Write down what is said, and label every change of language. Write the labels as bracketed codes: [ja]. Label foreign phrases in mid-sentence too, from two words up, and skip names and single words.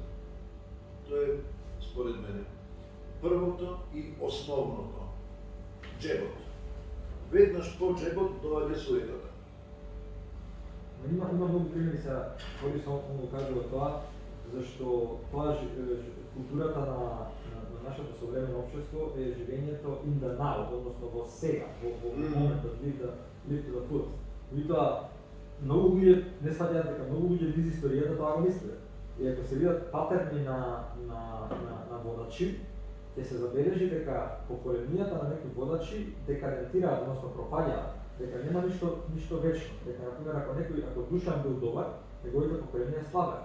[mk] Тоа е, според мене, првото и основното. Джебот. Веднаш по джебот доаѓа суетата. Има многу примери се, кои се го кажува тоа, зашто тоа културата на нашето современо општество е живењето [en] in the now, [mk] односно во сега, во моментот, [en] live to the fullest. [mk] Меѓутоа, многу луѓе не сваќаат дека многу луѓе низ историјата тоа го мислеле. И ако се видат патерни на водачи, ќе се забележи дека поколенијата на некои водачи декадентираат, односно пропаѓаат, дека нема ништо вечно, дека например ако Душан бил добар, неговите поколенија слабе.